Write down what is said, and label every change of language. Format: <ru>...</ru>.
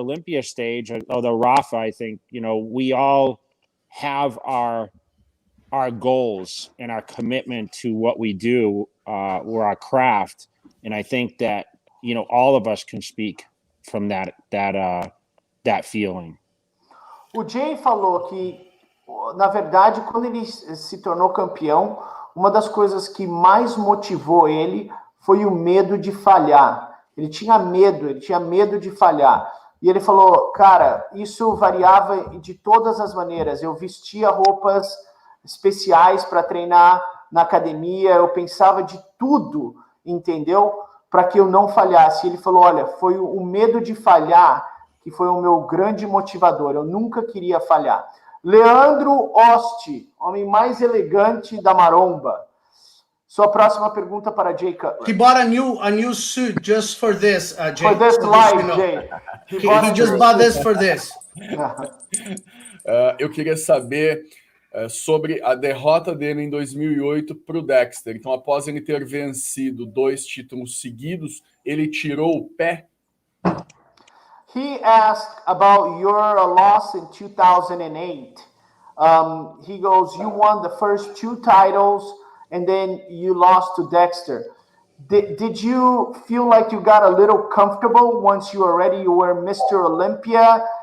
<en>Olympia stage, although Rafa, I think, we all have our goals and our commitment to what we do or our craft. And I think that, all of us can speak from that feeling.</en> <pt>O Jay falou que, na verdade, quando ele se tornou campeão, uma das coisas que mais motivou ele foi o medo de falhar. Ele tinha medo de falhar. E ele falou, cara, isso variava de todas as maneiras. Eu vestia roupas especiais para treinar na academia, eu pensava de tudo, entendeu? Para que eu não falhasse. Ele falou, olha, foi o medo de falhar que foi o meu grande motivador. Eu nunca queria falhar. Leandro Osti, homem mais elegante da maromba. Sua próxima pergunta para Jay Cutler.</pt> <en>He bought a new suit just for this, Jay. For this live, Jay. He just bought this for this.</en> <pt>Eu queria saber sobre a derrota dele em 2008 para o Dexter. Então, após ele ter vencido 2 títulos seguidos, ele tirou o pé?</pt> <en>He asked about your loss in 2008. He goes, you won the first 2 titles and then you lost to Dexter. Did you feel like you got a little comfortable once you were Mr. Olympia?</en>